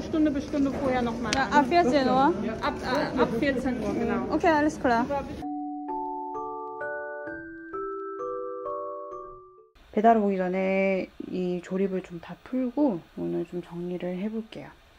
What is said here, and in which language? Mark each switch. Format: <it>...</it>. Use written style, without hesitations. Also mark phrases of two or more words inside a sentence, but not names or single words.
<de>Stunde bis Stunde vorher nochmal. Ja, ab 14 Uhr? Ab 14 Uhr, genau. Okay, alles klar.</de> <ko>배달 오기 전에 이 조립을 좀 다 풀고 오늘 좀 정리를 해볼게요.</ko>